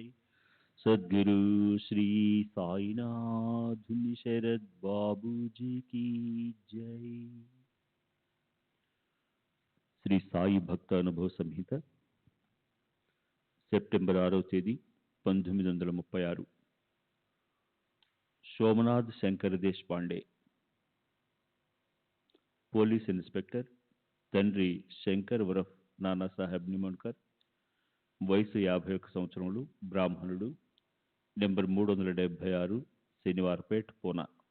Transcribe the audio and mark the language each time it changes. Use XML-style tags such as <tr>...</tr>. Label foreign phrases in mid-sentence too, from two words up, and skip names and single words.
<hi>सद्गुरु श्री साईनाथ शरद बाबू जी की जय।</hi> <te>శ్రీ సాయి భక్త అనుభవ సంహిత సెప్టెంబర్ 6వ తేదీ 1936. సోమనాథ్ శంకర్ దేశపాండే,</te> <en>police inspector,</en> <te>తండ్రి శంకర్ ఉరఫ్ నానాసాహెబ్ నిమోన్కర్, వయసు 51 సంవత్సరములు, బ్రాహ్మణుడు, నెంబర్ 376, శనివారపేట్, పూనా.</te>